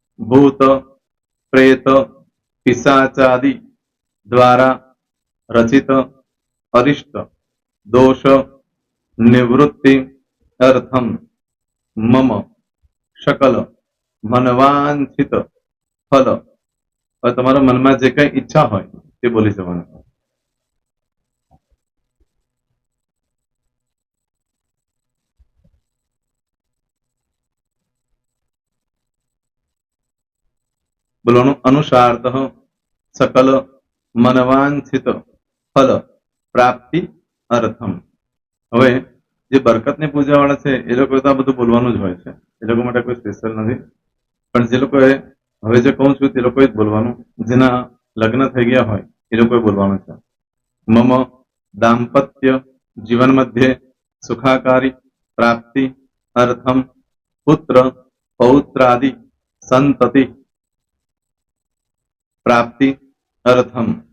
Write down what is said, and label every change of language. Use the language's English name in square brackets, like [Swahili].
[Sanskrit] भूत, प्रेत, पिशाचादि द्वारा रचित अरिष्ट दोष निवृत्ति अर्थम मम सकल मनवांछित फल. [Gujarati] હવે તમારા મનમાં જે કઈ ઈચ્છા હોય તે બોલી જવાનું. બોલવાનું [Sanskrit] અનુસારતઃ सकल मनवांछित फल प्राप्ति अर्थम. [Gujarati] હવે જે બરકતની પૂજા વાળા છે એ લોકો તો આ બધું બોલવાનું જ હોય છે, એ લોકો માટે કોઈ સ્પેશિયલ નથી. પણ જે લોકોએ હવે જે કહું છું તે લોકોએ જ બોલવાનું, જેના લગ્ન થઈ ગયા હોય એ લોકોએ બોલવાનું છે. [Sanskrit] મમ દાંપત્ય જીવન મધ્યે સુખાકારી પ્રાપ્તિ અર્થમ પુત્ર પૌત્રાદિ સંતતિ પ્રાપ્તિ અર્થમ.